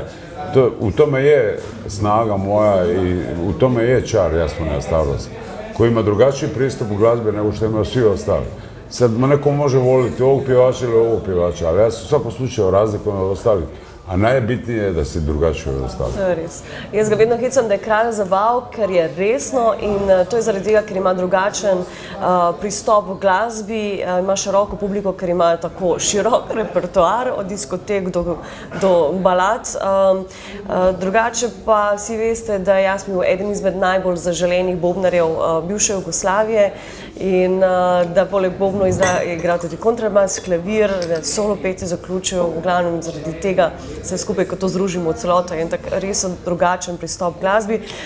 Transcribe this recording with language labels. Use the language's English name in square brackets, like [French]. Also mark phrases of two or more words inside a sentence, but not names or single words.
[Croatian] U tome je snaga moja i u tome je čar Jasmina Stavrosa, koji ima drugačiji pristup u glazbi nego što imaju svi ostali. Sad neko može voliti ovog pjevača ili ovog pjevača, ali ja se u svakom slučaju razlikujem od ostalih. a najbitnije je da si drugačiji od ostalih. [Slovenian] To je res. Jaz ga vedno hecam, da je kralj zabav, ker je resno in to je zaradi tega, ker ima drugačen pristop v glasbi, ima široko publiko, ker ima tako širok repertoar od diskotek do balad. Drugače pa vsi veste, da je Jasmin eden izmed najbolj zaželenih bobnarjev bivše Jugoslavije in da poleg bobnov igra tudi kontrabas, klavir, solo petje zaključil, v glavnem zaradi tega se skupaj, ko to združimo v celoto, je en tak res drugačen pristop k glasbi.